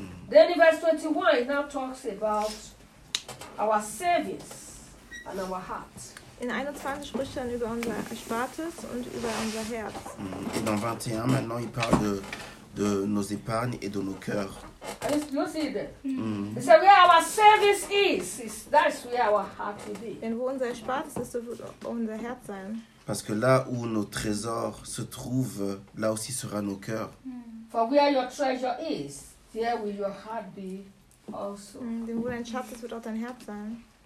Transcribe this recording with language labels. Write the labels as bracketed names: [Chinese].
[English] Then in verse 21, it now talks about our savings and our heart. [German] In 21 spricht er über unser Erspartes und über unser Herz. [French] In 21, maintenant, il parle de nos épargnes et de nos cœurs. [English] You see that? Mm. It's where our service is. That's where our heart will be. [German] Und wo unser Erspartes ist, wird unser Herz sein. [French] Parce que là où nos trésors se trouvent, là aussi sera nos cœurs. [English] For where your treasure is, there will your heart be also. [German] Denn wo dein Schatz ist, wird auch dein Herz sein.